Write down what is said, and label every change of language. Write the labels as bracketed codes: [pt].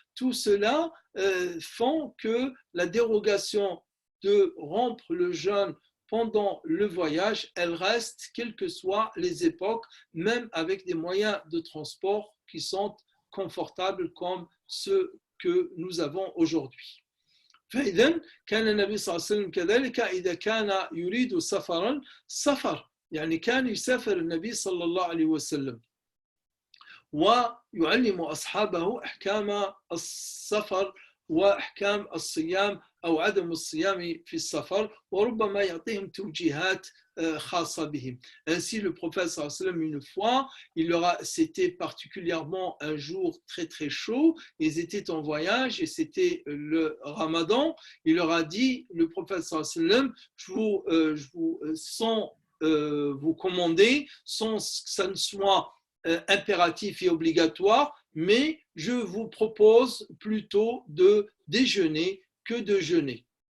[fr] Tout cela font que la dérogation de rompre le jeûne pendant le voyage, elle reste quelles que soient les époques, même avec des moyens de transport qui sont confortables comme ceux que nous avons aujourd'hui. [ar] فإذا كان النبي صلى الله عليه وسلم كذلك إذا كان يريد سفرا سفر، يعني كان يسافر النبي صلى الله عليه وسلم ويعلم أصحابه أحكام السفر وأحكام الصيام أو عدم الصيام في السفر، وربما يعطيهم توجيهات خاصة بهم. [fr] Ainsi, le prophète sallallahu alayhi wa sallam, une fois, c'était particulièrement un jour très très chaud, ils étaient en voyage et c'était le Ramadan. Il leur a dit, le prophète sallallahu alayhi wa sallam, sans vous commander, sans que ça ne soit impératif et obligatoire, mais je vous propose plutôt de déjeuner que de jeûner.